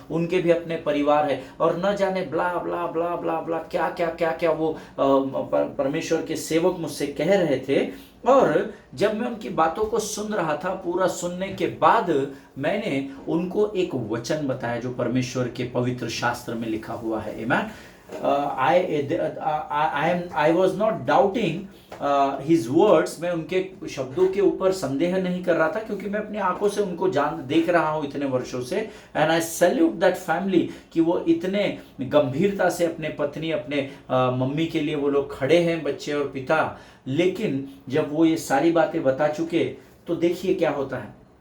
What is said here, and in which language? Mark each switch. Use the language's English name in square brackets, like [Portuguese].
[Hindi] उनके भी अपने परिवार है। और न जाने ब्ला ब्ला ब्ला ब्ला ब्ला क्या क्या क्या क्या वो परमेश्वर के सेवक मुझसे कह रहे थे। और जब मैं उनकी बातों को सुन रहा था, पूरा सुनने के बाद मैंने उनको एक वचन बताया जो परमेश्वर के पवित्र शास्त्र में लिखा हुआ है। आमेन। [English] I was not doubting his words। [Hindi] मैं उनके शब्दों के ऊपर संदेह नहीं कर रहा था, क्योंकि मैं अपनी आंखों से उनको देख रहा हूं इतने वर्षों से। [English] and I salute that family [Hindi] कि वो इतने गंभीरता से अपने पत्नी, अपने मम्मी के लिए वो लोग खड़े हैं, बच्चे और पिता। लेकिन जब वो ये सारी बातें बता चुके तो देखिए क्या होता है।